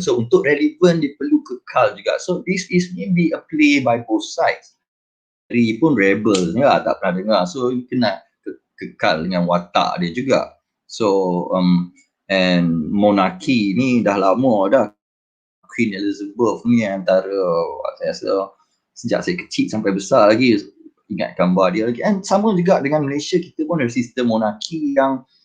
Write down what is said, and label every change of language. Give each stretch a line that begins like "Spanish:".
Malay: So untuk relevan dia perlu kekal juga.
English: So this is maybe a play by both sides.
Malay: Dari pun rebel ya, tak pernah dengar. So kena kekal dengan watak dia juga. So and monarki ni dah lama dah. Queen Elizabeth ni antara saya rasa sejak saya kecil sampai besar lagi ingat gambar dia lagi. And sama juga dengan Malaysia, kita pun ada sistem monarki yang